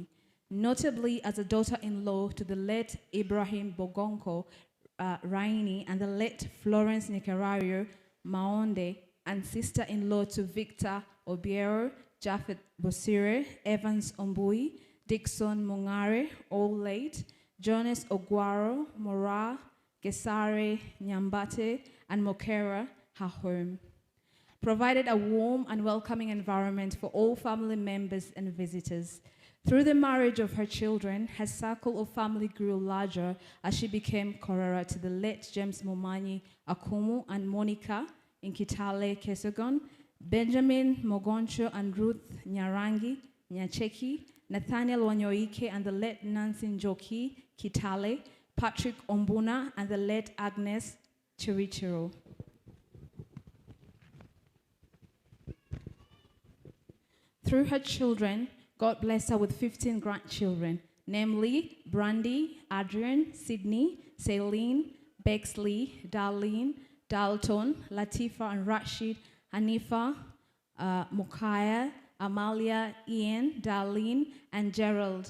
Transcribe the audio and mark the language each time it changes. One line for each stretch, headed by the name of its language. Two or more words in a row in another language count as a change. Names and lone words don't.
English: Notably, as a daughter-in-law to the late Ibrahim Bogonko Raini and the late Florence Nicarario Maonde, and sister-in-law to Victor Obiero, Japhet Bosire, Evans Ombui, Dixon Mungare, all late, Jonas Oguaro, Mora, Gesare, Nyambate, and Mokera, her home. Provided a warm and welcoming environment for all family members and visitors. Through the marriage of her children, her circle of family grew larger as she became Korara to the late James Momanyi Akumu and Monica in Kitale, Kesogon, Benjamin Mogoncho and Ruth Nyarangi, Nyacheki, Nathaniel Wanyoike and the late Nancy Njoki, Kitale, Patrick Ombuna and the late Agnes Chirichiro. Through her children, God blessed her with 15 grandchildren, namely Brandy, Adrian, Sydney, Celine, Bexley, Darlene, Dalton, Latifa and Rashid, Hanifa, Mukaya, Amalia, Ian, Darlene, and Gerald.